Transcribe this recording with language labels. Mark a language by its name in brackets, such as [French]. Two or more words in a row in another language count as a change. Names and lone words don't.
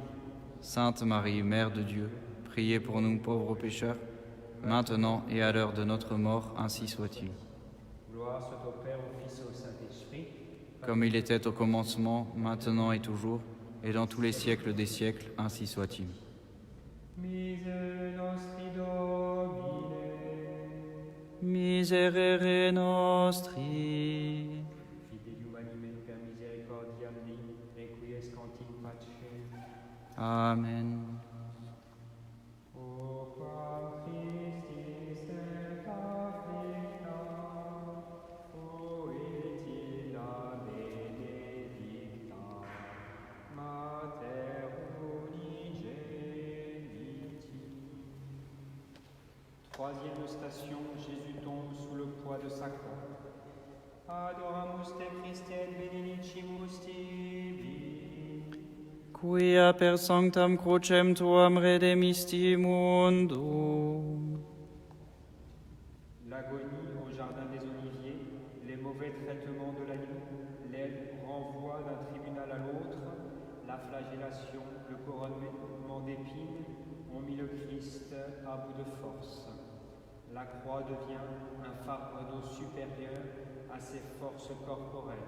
[French] Sainte Marie, Mère de Dieu, priez pour nous pauvres pécheurs, maintenant et à l'heure de notre mort, ainsi soit-il. Gloire soit au Père, au Fils et au Saint-Esprit. Comme il était au commencement, maintenant et toujours, et dans tous les siècles des siècles, ainsi soit-il. [Latin] Miserere nostri Domine. Miserere nostri. Fidelium anime per misericordiam Dei, requiescant in pace. Amen. O quam Christis et afflicta, fuit illa benedicta, Mater unigeniti. [French] Troisième station, Jésus tombe sous le poids de sa croix. [Latin] Adoramus te Christe et benedicimus tibi. Quia per sanctam crucem tuam redemisti mundum. [French] L'agonie au jardin des Oliviers, les mauvais traitements de la nuit, les renvois d'un tribunal à l'autre, la flagellation, le couronnement d'épines ont mis le Christ à bout de force. La croix devient un fardeau supérieur à ses forces corporelles.